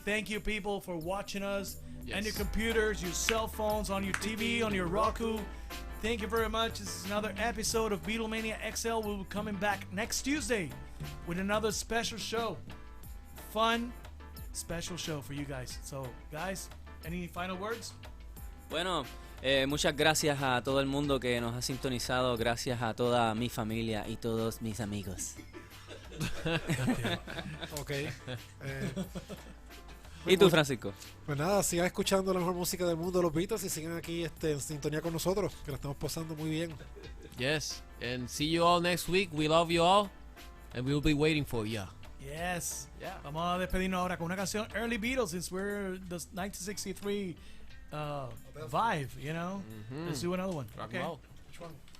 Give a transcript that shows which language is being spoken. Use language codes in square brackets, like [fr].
[en] Thank you, people, for watching us and your computers, your cell phones, on your TV, on your ROKU. Thank you very much. This is another episode of Beatlemania XL. We'll be coming back next Tuesday with another special show. Fun, special show for you guys. So, guys, any final words? [es] Bueno, muchas gracias a todo el mundo que nos ha sintonizado. Gracias a toda mi familia y todos mis amigos. [en] Okay. [es] ¿Y tú, Francisco? Pues nada, sigan escuchando la mejor música del mundo, los Beatles, y sigan aquí en sintonía con nosotros, que la estamos pasando muy bien. [en] Yes, and see you all next week. We love you all, and we'll be waiting for you. Yes. Yeah. [es] Vamos a despedirnos ahora con una canción [en] Early Beatles, since we're the 1963 vibe, you know? Let's do another one. Rock Okay. and roll. Which one?